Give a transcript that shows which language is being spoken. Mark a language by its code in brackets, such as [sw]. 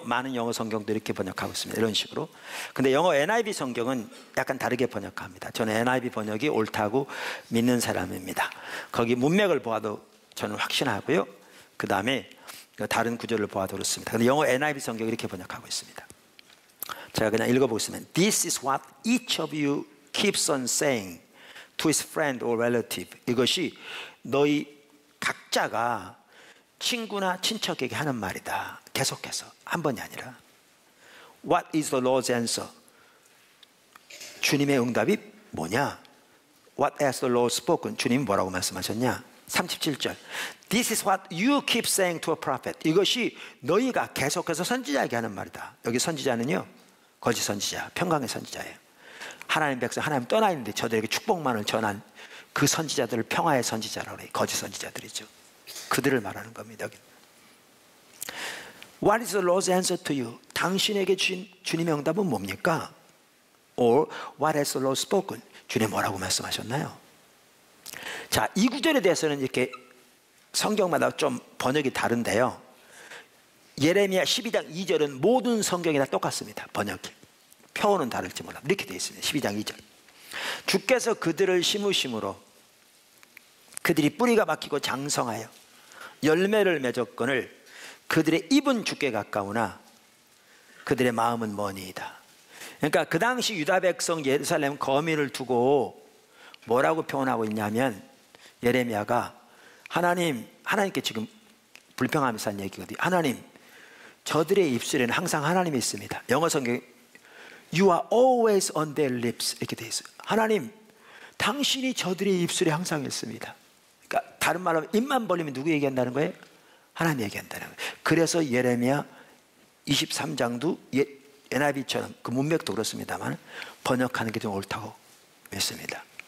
[ko] 많은 영어 성경도 이렇게 번역하고 있습니다. 이런 식으로. 근데 영어 NIV 성경은 약간 다르게 번역합니다. 저는 NIV 번역이 옳다고 믿는 사람입니다. 거기 문맥을 보아도 저는 확신하고요. 그 다음에 다른 구절을 보아도 그렇습니다. 근데 영어 NIV 성경이 이렇게 번역하고 있습니다. 제가 그냥 읽어보겠습니다. [en] This is what each of you keeps on saying to his friend or relative. [ko] 이것이 너희 각자가 친구나 친척에게 하는 말이다. 계속해서 한 번이 아니라. [en] What is the Lord's answer? [ko] 주님의 응답이 뭐냐? [en] What has the Lord spoken? [ko] 주님 뭐라고 말씀하셨냐? 37절. [en] This is what you keep saying to a prophet. [ko] 이것이 너희가 계속해서 선지자에게 하는 말이다. 여기 선지자는요, 거짓 선지자, 평강의 선지자예요. 하나님 백성, 하나님 떠나 있는데 저들에게 축복만을 전한 그 선지자들을 평화의 선지자라고 해요. 거짓 선지자들이죠. 그들을 말하는 겁니다. 여기. [en] What is the Lord's answer to you? [ko] 당신에게 주님의 응답은 뭡니까? [en] Or what has the Lord spoken? [ko] 주님 뭐라고 말씀하셨나요? 자, 이 구절에 대해서는 이렇게 성경마다 좀 번역이 다른데요. 예레미야 12장 2절은 모든 성경이 다 똑같습니다. 번역이. 표어는 다를지 몰라. 이렇게 되어 있습니다. 12장 2절. 주께서 그들을 심으심으로 그들이 뿌리가 박히고 장성하여 열매를 맺었거늘 그들의 입은 주께 가까우나 그들의 마음은 머니이다. 그러니까 그 당시 유다 백성 예루살렘 거민을 두고 뭐라고 표현하고 있냐면, 예레미야가 하나님께 지금 불평하면서 한 얘기거든요. 하나님, 저들의 입술에는 항상 하나님이 있습니다. 영어 성경에 You are always on their lips 이렇게 되어 있어요. 하나님, 당신이 저들의 입술에 항상 있습니다. 그러니까 다른 말로 입만 벌리면 누구 얘기한다는 거예요? 하나님 얘기한다는 거예요. 그래서 예레미야 23장도 NIV처럼 그 문맥도 그렇습니다만 번역하는 게 좀 옳다고 믿습니다.